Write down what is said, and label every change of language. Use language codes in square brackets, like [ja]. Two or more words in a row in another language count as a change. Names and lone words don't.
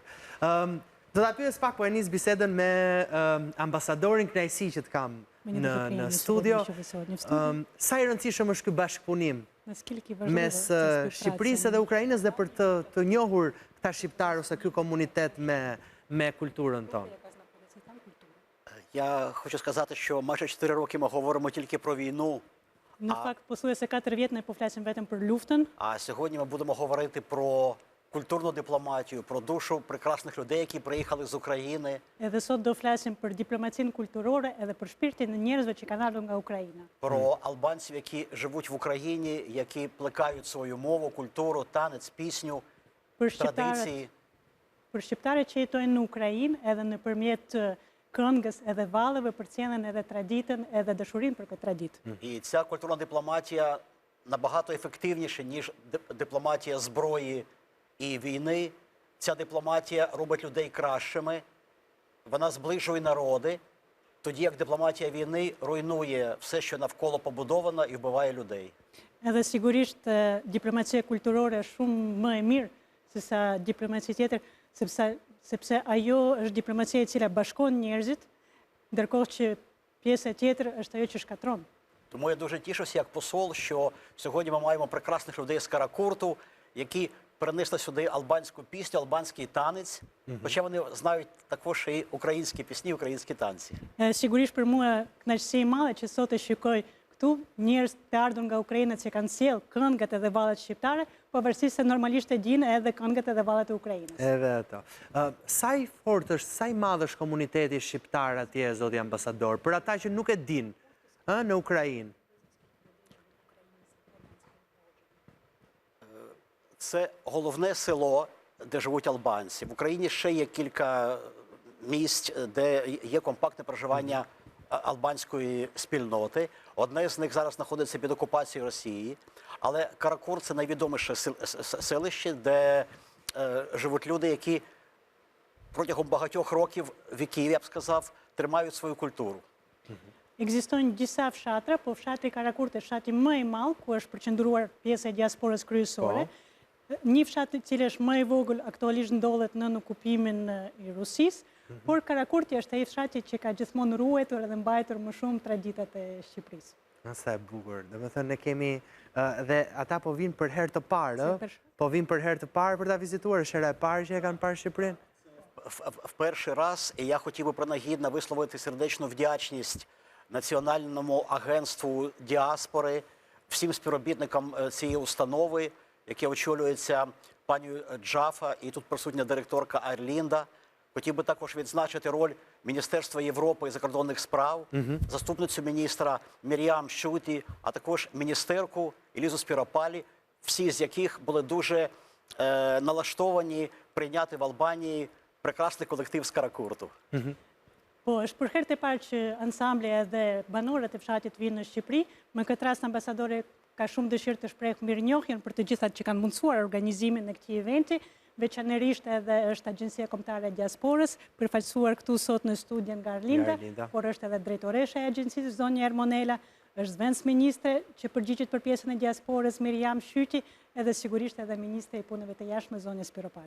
[sq] Do ta pyes pak, po e nis bisedën me ambasadorin, kënaqësi që të kam në studio. Sa i rëndësishëm është ky bashkëpunim mes Shqipërisë dhe Ukrainës dhe për të njohur këta shqiptarë ose ky komunitet me культурën tonë? [uk] Я хочу сказати, що майже 4 роки ми говоримо тільки про війну. [sq] Në fakt, pothuajse 4 vjet ne po flasim vetëm për luftën. [uk] А сьогодні ми будемо говорити про культурну дипломатію, про душу прекрасних людей, які приїхали з України. [sq] Edhe sot do flasim për diplomacinë kulturore edhe për shpirtin e njerëzve që kanë ardhur nga Ukraina. [uk] Про албанців, які живуть в Україні, які плекають свою мову, культуру, танець, пісню, традиції. [sq] Për shqiptarët që jetojnë në Ukrainë edhe nëpërmjet këngës edhe vallëve përcjellën edhe traditën edhe dashurinë për këtë traditë. [uk] І ця культурна дипломатія набагато ефективніша, ніж дипломатія зброї і війни. Ця дипломатія робить людей кращими, вона зближує народи, тоді як дипломатія війни руйнує все, що навколо побудовано, і вбиває людей. [sq] Edhe sigurisht diplomacia kulturore është shumë më e mirë se sa diplomacia tjetër, sepse ajo është diplomacia e cila bashkon njerëzit ndërkohë që pjesa tjetër është ajo që shkatron. [uk] Тому я дуже тішуся як посол, що сьогодні ми маємо прекрасних людей з Каракурту, які перенесли сюди албанську пісню, албанський танець, хоча вони знають також і українські пісні, українські танці. [sq] Sigurisht për mua kënaqësi e madhe që sot e shikoj këtu njerëz të ardhur nga Ukraina që kanë sjell këngët edhe vallet shqiptare, pavarësisht se normalisht e gjinë edhe këngët edhe vallet e Ukrainës. Edhe ato. Sa i fort është, sa i madh është komuniteti shqiptar atje, zoti ambasador, për ata që nuk e dinë, në Ukrainë? [uk] Це головне село, де живуть албанці. В Україні ще є кілька місць, де є компактне проживання албанської спільноти. Одне з них зараз знаходиться під окупацією Росії. Але Каракур – це найвідоміше селище, де живуть люди, які протягом багатьох років, віків, я б сказав, тримають свою культуру. [sq] Ekzistojnë disa fshatra, po fshatri Karakurt është fshati më i madh ku është përqendruar pjesa e diasporës kryesore. Një fshat i cili është më i vogël aktualisht ndodhet në okupimin i Rusisë, por Karakurti është ai fshati që ka gjithmonë ruajtur dhe mbajtur më shumë traditat e Shqipërisë. Sa e bukur. Domethënë ne kemi dhe ata po vinë për herë të parë, po vinë për herë të parë për ta vizituar, është hera e parë që e kanë parë Shqipërinë. [uk] В перший раз, і я хотів би принагідно висловити сердечну вдячність Національному агентству діаспори, всім співробітникам цієї установи, яке очолюється пані Джафа, і тут присутня директорка Арлінда. Хотів би також відзначити роль Міністерства Європи і закордонних справ, заступницю міністра Мір'ям Шуті, а також міністерку Елізу Спіропалі, всі з яких були дуже налаштовані прийняти в Албанії прекрасний колектив з Каракурту. [sq] Po, është për herë të parë që ansambli edhe banorët e fshatit vinë në Shqipëri. Më këtë rast ambasadori ka shumë dëshirë të shprehë mirënjohjen për të gjithat që kanë mundësuar organizimin e këtij eventi, veçanërisht edhe është Agjencia Kombëtare e Diasporës, përfaqësuar këtu sot në studion nga Arlinda, por është edhe drejtoresha e agjencisë zonja Ermonela, është zëvendës ministre që përgjigjet për pjesën e diasporës Miriam Shyti, edhe sigurisht edhe ministre i punëve të jashtme zonja Spiropali.